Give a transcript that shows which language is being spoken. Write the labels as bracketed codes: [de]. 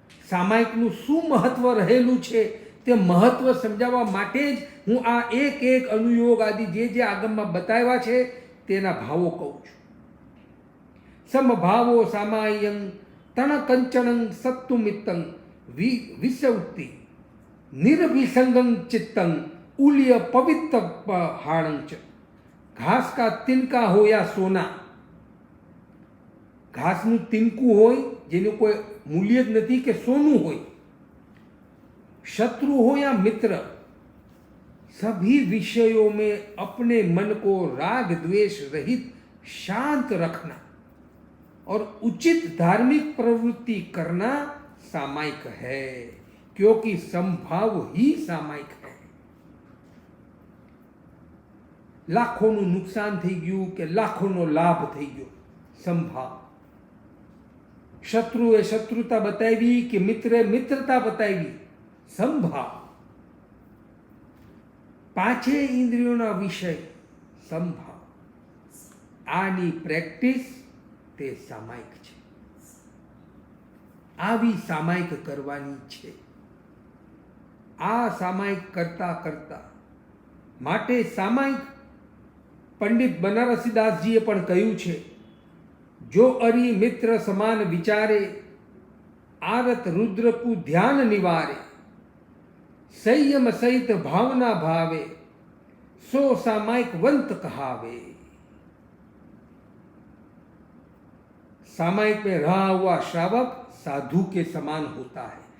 [gu] સામાયિકનું શું મહત્વ રહેલું છે તે મહત્વ સમજાવવા માટે જ હું આ એક અનુયોગ આદિ જે આગમમાં બતાવ્યા છે તેના ભાવો કહું છું. [pra] સમભાવો સામાયં તણ કંચનં સત્તુમિત્તં વિસૌતિ નિર્વિસંગં ચિત્તં उल्य पवित्र हाणंच. [hi] घास का तिनका हो या सोना. [gu] घासનું તિનકું હોય જેનું કોઈ મૂલ્ય જ નથી કે સોનું હોય, [hi] शत्रु हो या मित्र, सभी विषयों में अपने मन को राग द्वेष रहित शांत रखना और उचित धार्मिक प्रवृत्ति करना सामायिक है, क्योंकि संभाव ही सामायिक है. [gu] લાખોનું નુકસાન થઈ ગયું કે લાખોનો લાભ થઈ ગયો, સંભાવ. શત્રુએ શત્રુતા બતાવી કે મિત્રે મિત્રતા બતાવી, સંભાવ. 5 ઇન્દ્રિયોના વિષય સંભાવ. આની પ્રેક્ટિસ તે સામાયિક છે. આવી સામાયિક કરવાની છે. આ સામાયિક કરતા કરતા માટે સામાયિક પંડિત બનારસીદાસજીએ પણ કહ્યું છે, [hi] જો અરી મિત્ર સમાન વિચારે આરત રુદ્રકુ ધ્યાન નિવારે સંયમ સહિત ભાવના ભાવે સો सामायिक वंत कहावे. सामायिक में रहा हुआ श्रावक साधु के समान होता है.